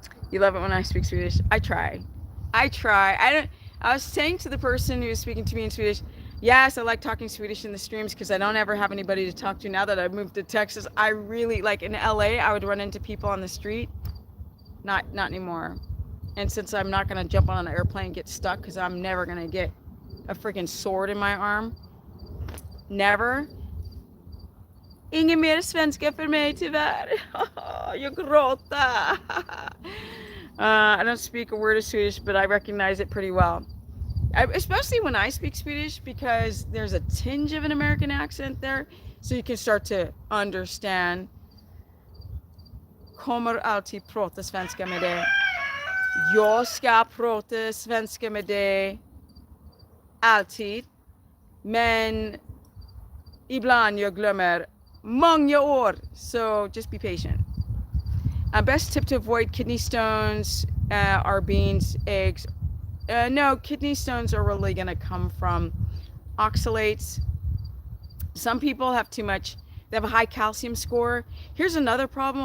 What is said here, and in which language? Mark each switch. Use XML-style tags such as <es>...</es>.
<en>You love it when I speak Swedish. I try. I was saying to the person who was speaking to me in Swedish, yes, I like talking Swedish in the streams because I don't ever have anybody to talk to. Now that I've moved to Texas, I really, like in LA, I would run into people on the street. Not anymore. And since I'm not going to jump on an airplane and get stuck because I'm never going to get a freaking sword in my arm. Never.</en> <sv>Ingen mer svenska för mig tyvärr. Jag gråter.</sv> <en>I don't speak a word of Swedish, but I recognize it pretty well. Especially when I speak Swedish, because there's a tinge of an American accent there. So you can start to understand.</en> <sv>Kommer alltid prata svenska med dig. Jag ska prata svenska med dig. Alltid. Men ibland jag glömmer många år.</sv> <en>So just be patient. Best tip to avoid kidney stones are beans, eggs. No, kidney stones are really going to come from oxalates. Some people have too much. They have a high calcium score. Here's another problem.</en>